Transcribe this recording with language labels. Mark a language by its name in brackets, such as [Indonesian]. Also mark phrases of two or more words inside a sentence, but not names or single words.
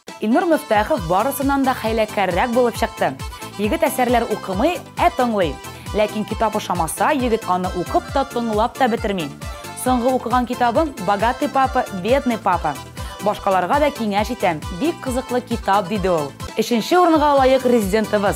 [Tatar] Илнур Мифтахов барысынан да хәйләкәррәк булып чыкты. Егет әсәрләр укымый, тыңлый. Ләкин китап ошамаса, егет аны укып та тыңлап та бетерми. Соңгы укыган китабым «Богатый папа, бедный папа». Башкаларга да киңәш итәм. Бик кызыклы китап диде ул. 3нче урынга лаек резидентыбыз.